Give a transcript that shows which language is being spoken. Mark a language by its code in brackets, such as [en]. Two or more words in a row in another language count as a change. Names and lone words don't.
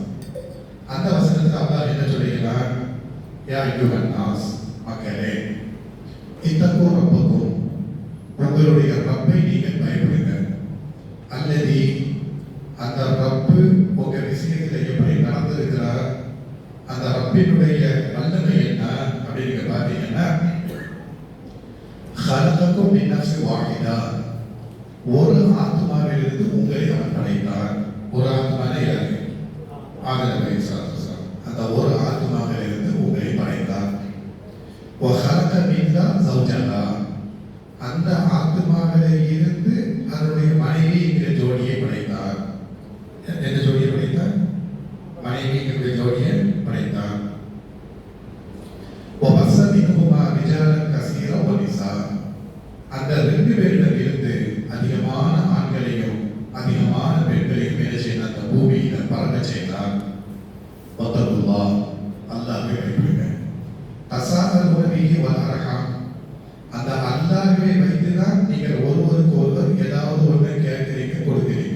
[ta] அந்த வசனத்தில் அல்லாஹ் என்ன சொல்லுகிறார்? [ar] يا أيها الناس, [ta] மக்களே, [ar] اتقوا ربكم, [ta] உங்களுடைய ரப்பை நீங்கள் பயப்படுங்க. அல்லதி, அந்த ரப்பு உங்க விஷயத்தில் எப்படி நடந்திருக்கிறார், அந்த ரப்பினுடைய வல்லமை என்ன அப்படின்னு நீங்க பார்த்தீங்கன்னா, [ar] خلقكم من نفس واحدة, [ta] ஒரு ஆத்மாவிலிருந்து உங்களை அவன் படைத்தான். ஒரு ஆத்மாவே யாரு? ஆதம் அலைஹிஸ்ஸலாம். அந்த ஒரு ஆத்மாவிலிருந்து உங்களை படைத்தான். [ar] وخلق منها زوجها, [ta] அந்த ஆத்மாவிலே இருந்து அதனுடைய மனைவி என்கிற ஜோடியை படைத்தான். என்ன ஜோடியை படைத்தான்? மனைவி என்கிற ஜோடியை படைத்தான். [ar] وبث منهما رجالا كثيرا ونساء, [ta] அந்த ரெண்டு பேரிடம் இருந்து அதிகமான ஆண்களையும் அதிகமான பெண்களையும் என்ன செய்த அந்த பூமியில பறக்க செய்தார். வத்தகுல்லாஹ், அல்லாஹ்வை பயப்படுங்க. [ar] تساءلون به والأرحام, [ta] அந்த அல்லாஹ்வை வைத்துதான் நீங்கள் ஒருவருக்கு ஒருவர் ஏதாவது ஒன்றை கேட்கிறீங்க, கொடுக்கிறீங்க.